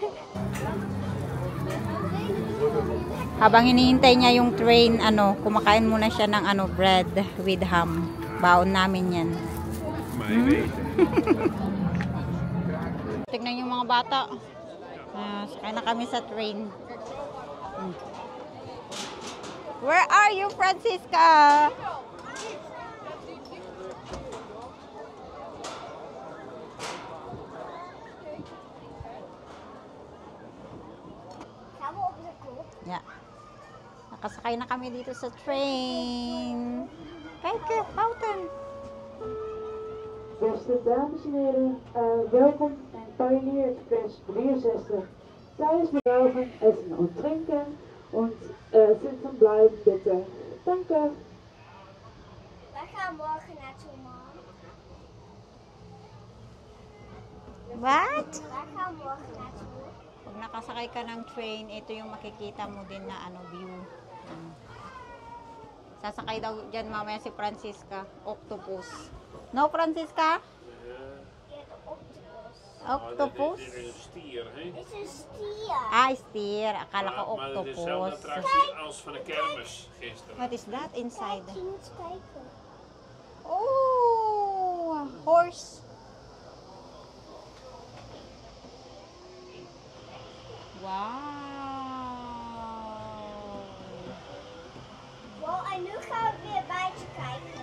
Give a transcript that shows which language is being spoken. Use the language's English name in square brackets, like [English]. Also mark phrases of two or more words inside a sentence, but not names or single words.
[Filipino] Habang hinihintay niya yung train, kumakain muna siya ng [English] bread with ham. [Filipino] Baon namin yan. Tignan yung mga bata. Sakay na kami sa train. [English] Where are you, Francisca? [Dutch] Gaan we op de kop? [English] Yeah. [Filipino] Nakasakay na kami dito sa train. [Dutch] Kijk, Houten. Beste dames en heren, welkom in Pioneer Express 63. Tijdens bewogen [German] essen und trinken und sitzen bleiben bitte. Danke. [Dutch] Wij gaan morgen naartoe, man. [English] What? [Dutch] Wij gaan morgen naartoe. [Filipino] Pag nakasakay ka ng train, ito yung makikita mo din na view. Sasakay daw dyan mamaya si Francisca. [English] Octopus. No, Francisca? [Dutch] Ja, de octopus. Octopus? Dit is een stier, hè? Het is een stier. Ah, stier. [Filipino] Akala ko [Dutch] Maar het is dezelfde octopus. attractie als van de kermis gisteren. [English] What is that inside? [Dutch] Kijk, je moet kijken. [English] Oh, horse. Wow. [Dutch] Wow, en nu gaan we weer buiten kijken.